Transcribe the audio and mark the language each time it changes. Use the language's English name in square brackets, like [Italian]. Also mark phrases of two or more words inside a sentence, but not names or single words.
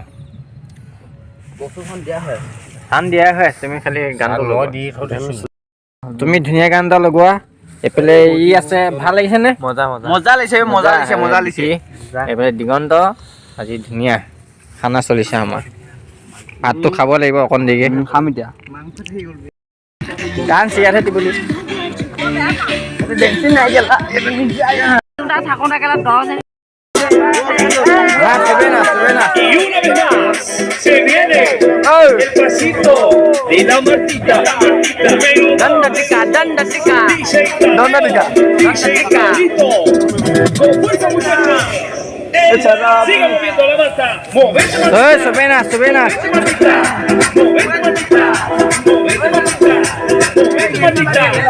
[Assamese] গান দিয়া হয় তুমি খালি গানটো দি তুমি ধুনীয়া গান এটা লগোৱা এইফালে ই আছে ভাল লাগিছে নে মজা লাগিছে এইফালে দিগন্ত আজি ধুনীয়া খানা চলিছে আমাৰ ভাতটো খাব লাগিব অকণ দেৰিকে খাম এতিয়া গান চিয়াৰহে দিবলৈ [Spanish] Y una vez más se viene el pasito de la Martita. Danda tika. Con fuerza muchacha. Siga moviendo la mata. Movete Martita. Sube. Movete Martita.